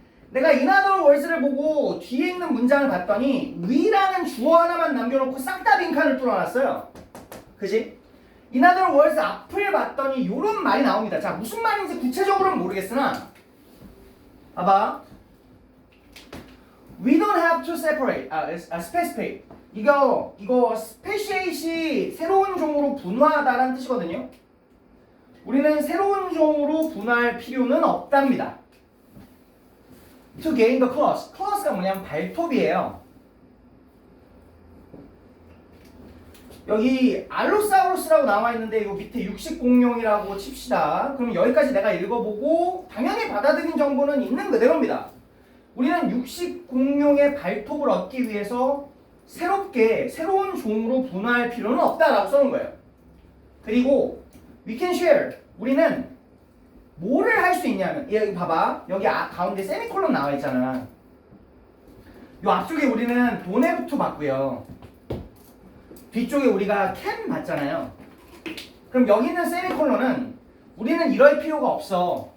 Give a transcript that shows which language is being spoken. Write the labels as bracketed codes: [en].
[ko] 내가 [en] in other words [ko] 를 보고 뒤에 있는 문장을 봤더니 위라는 주어 하나만 남겨놓고 싹 다 빈칸을 뚫어놨어요. 그지? [en] in other words [ko] 앞을 봤더니 이런 말이 나옵니다. 자, 무슨 말인지 구체적으로는 모르겠으나 봐봐. [en] We don't have to separate, specificate. [ko] 이거 speciate이 새로운 종으로 분화하다라는 뜻이거든요. 우리는 새로운 종으로 분화할 필요는 없답니다. [en] To gain the clause. [ko] clause가 뭐냐면 발톱이에요. 여기 알로사우루스라고 나와 있는데 요 밑에 육식 공룡이라고 칩시다. 그럼 여기까지 내가 읽어보고 당연히 받아들인 정보는 있는 그대로입니다. 우리는 육식 공룡의 발톱을 얻기 위해서 새로운 종으로 분화할 필요는 없다라고 써놓은 거예요. 그리고 [en] we can share. [ko] 우리는 뭐를 할 수 있냐면 여기 봐봐. 여기 가운데 세미콜론 나와 있잖아. 요 앞쪽에 우리는 도네부터 봤고요. 뒤쪽에 우리가 can 봤잖아요. 그럼 여기 있는 세미콜론은 우리는 이럴 필요가 없어.